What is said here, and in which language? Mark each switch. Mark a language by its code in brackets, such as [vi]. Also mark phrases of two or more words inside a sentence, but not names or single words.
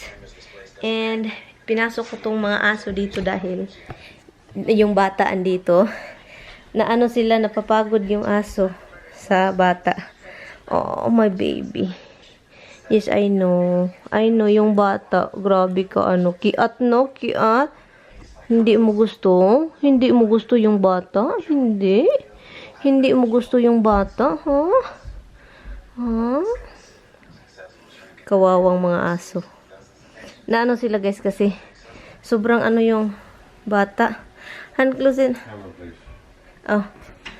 [tl] And pinasok ko tong mga aso dito dahil yung bata andito. Na ano sila, napapagod yung aso sa bata. [en] Oh, my baby. Yes, I know. I know [tl] yung bata. Grabe ka ano. Kiat no? Kiat? Hindi mo gusto? Hindi mo gusto yung bata? Hindi? Hindi mo gusto yung bata? Huh? Huh? Kawawang mga aso. Na ano sila guys kasi sobrang ano yung bata. [en] Hand close in. Oh,